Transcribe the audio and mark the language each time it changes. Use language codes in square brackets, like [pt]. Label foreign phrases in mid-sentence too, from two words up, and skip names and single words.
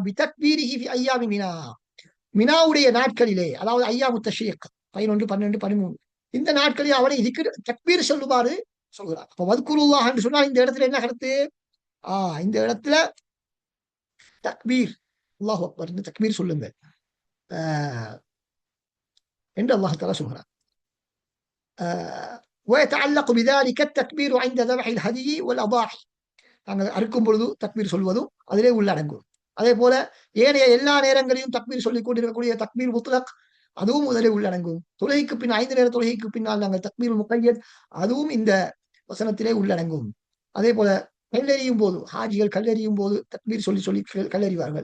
[ar] بتكبيره في أيام منى, [ta] மினாவுடைய நாட்களிலே, அதாவது [ar] أيام التشريق [ta] 11, 12, 13 இந்த நாட்களில் அவரை தக்பீர் சொல்லுமாறு சொல்கிறார். அப்ப வத்குருல்லாஹ் என்று சொன்னால் இந்த இடத்துல என்ன கருத்து? இந்த இடத்துல தக்பீர், [ar] الله أكبر [ta] என்று தக்பீர் சொல்லுங்கள் என்று அல்லாஹ் தஆலா சொல்கிறார். [ar] ويتعلق بذلك التكبير عند ذبح الهدي والأضاحي, [ta] நாங்கள் அறுக்கும் பொழுது தக்பீர் சொல்வதும் அதிலே உள்ளடங்கும். அதே போல ஏனைய எல்லா நேரங்களையும் தக்பீர் சொல்லிக் கொண்டிருக்கக்கூடிய [ar] تكبير مطلق, [ta] அதுவும் அதிலே உள்ளடங்கும். தொழுகைக்கு பின் 5 நேர தொழுகைக்கு பின்னால் நாங்கள் [ar] تكبير مقيد, [ta] அதுவும் இந்த வசனத்திலே உள்ளடங்கும். அதே போல கல்லெறியும் போது, ஹாஜிகள் கல்லெறியும் போது தக்பீர் சொல்லி சொல்லி கல்லெறிவார்கள்.